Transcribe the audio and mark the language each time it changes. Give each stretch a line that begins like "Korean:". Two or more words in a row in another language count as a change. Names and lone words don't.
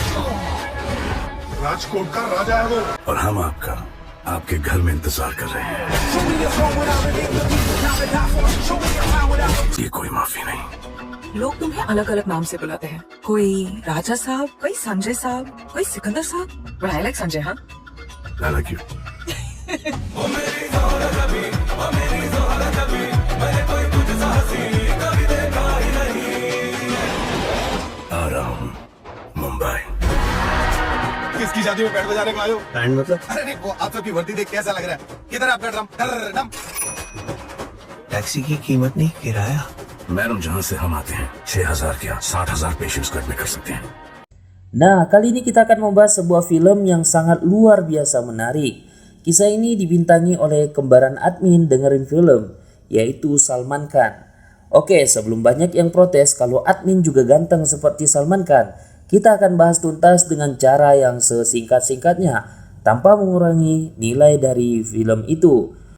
Hindi: राजकोट का राजा है वो, और हम आपका आपके घर में इंतजार कर रहे हैं। ये कोई माफी नहीं। लोग तुम्हें अलग अलग नाम से बुलाते हैं, कोई राजा साहब, कोई संजय साहब, कोई सिकंदर साहब।
English: But I like Sanjay. हाँ, I like you.
Hindi: आ रहा हूँ मुंबई। किसकी शादी में बैंड बजाने को आए हो? बैंड मतलब? अरे नहीं, वो आप सबकी वर्दी देख कैसा लग रहा है? किधर है आपका ड्रम? ड्रम। टैक्सी की कीमत नहीं, किराया। मैडम, जहाँ से हम आते हैं 6,000 क्या 60,000 पेशेंट्स को एडमिट कर सकते हैं।
Indonesian: Nah, kali ini kita akan membahas sebuah film yang sangat luar biasa menarik. Kisah ini dibintangi oleh kembaran admin dengerin film, yaitu Salman Khan. Oke, sebelum banyak yang protes kalau admin juga ganteng seperti Salman Khan, kita akan bahas tuntas dengan cara yang sesingkat-singkatnya, tanpa mengurangi nilai dari film itu.